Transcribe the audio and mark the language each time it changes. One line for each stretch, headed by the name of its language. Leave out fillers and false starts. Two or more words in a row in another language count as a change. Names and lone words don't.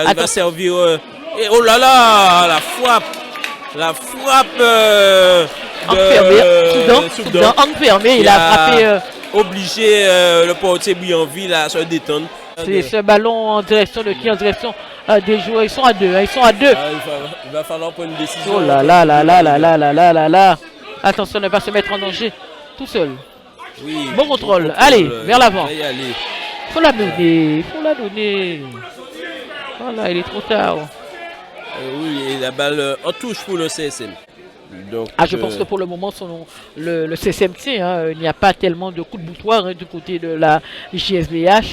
French: Et qui va servir. Et oh là là, la frappe. La frappe Soudan, enfermé, il a frappé. Obligé le portier Bouillonville à se détendre. C'est ce ballon en direction de qui? En direction des joueurs. Ils sont à deux. Ils sont à deux. Il va falloir prendre une décision. Oh là là là là là là là là là là. Attention de ne pas se mettre en danger tout seul. Oui, bon contrôle. Allez, vers l'avant. Il faut la donner. Faut la donner. Voilà, il est trop tard. Oui, et la balle en touche pour le CSM. Donc, je pense que pour le moment, le CSMT, il n'y a pas tellement de coups de boutoir du côté de la JSVH.